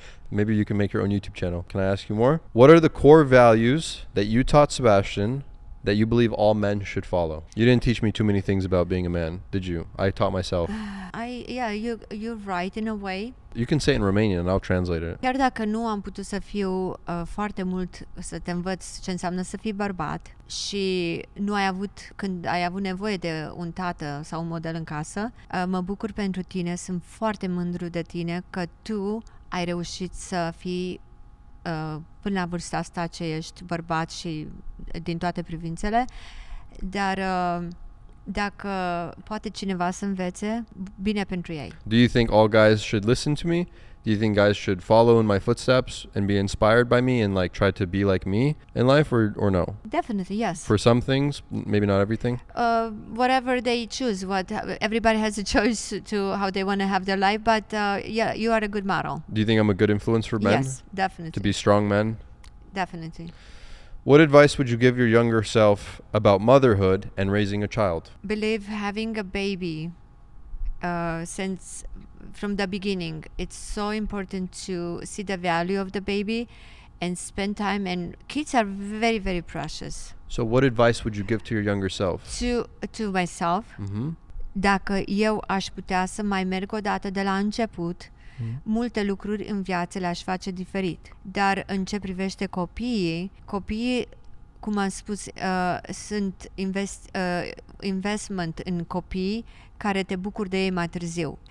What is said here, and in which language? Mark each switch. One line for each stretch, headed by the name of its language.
English: Maybe you can make your own YouTube channel. Can I ask you more? What are the core values that you taught Sebastian that you believe all men should follow? You didn't teach me too many things about being a man, did you? I taught myself. You're right in a way. You can say it in Romanian and I'll translate it.
Romanian: Chiar dacă nu am putut să fiu foarte mult să te învăț ce înseamnă să fii bărbat și nu ai avut, când ai avut nevoie de un tată sau un model în casă, mă bucur pentru tine, sunt foarte mândru de tine că tu ai reușit să fii până la vârsta asta ce ești bărbat și din toate privințele, dar Dacă poate cineva să învețe, bine pentru ei.
English: Do you think all guys should listen to me? Do you think guys should follow in my footsteps and be inspired by me and like try to be like me in life or no? Definitely, yes. For some things, maybe not everything. Whatever they choose, everybody has a choice to how they want to have their life, but yeah, you are a good model. Do you think I'm a good influence for men? Yes, definitely. To be strong men? Definitely. What advice would you give your younger self about motherhood and raising a child? Believe having a baby since from the beginning, it's so important to see the value of the baby and spend time, and kids are very, very precious. So what advice would you give to your younger self? To myself,
Romanian: dacă eu aș putea să mai merg o dată de la început, multe lucruri în viață le-aș face diferit. Dar în ce privește copiii, cum am spus, sunt investment în copii care te bucuri de ei mai târziu.